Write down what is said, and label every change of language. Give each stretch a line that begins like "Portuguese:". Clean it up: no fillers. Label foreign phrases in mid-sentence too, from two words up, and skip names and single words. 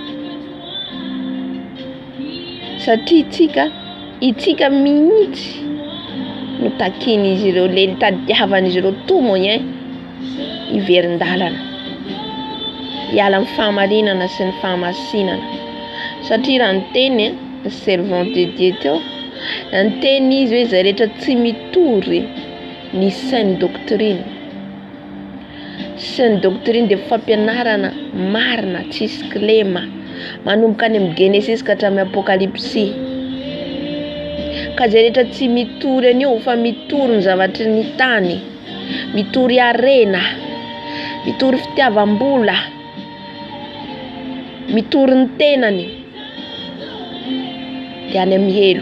Malagasy: Satria itsika mihitsy no takin'izy ireo, le tadiavan'izy ireo tomogne iverin-dalana. Hiala amin'ny fahamarinana sy ny fahamasinana. Satria raha ny teny ny
French: servant de Dieu
Malagasy: teo, ny teny izy hoe izay rehetra tsy mitory ny
French: saine doctrine. Saine doctrine
Malagasy: dia fampianarana marina tsisy kilema. Manomboka any amin'ny Genesis ka hatramin'ny Apokalypsy. Ka izay rehetra tsy mitory an'io fa mitory ny zavatry ny tany, mitory arena, mitory fitiavam-bola, mitory ny tenany, dia any amin'ny elo.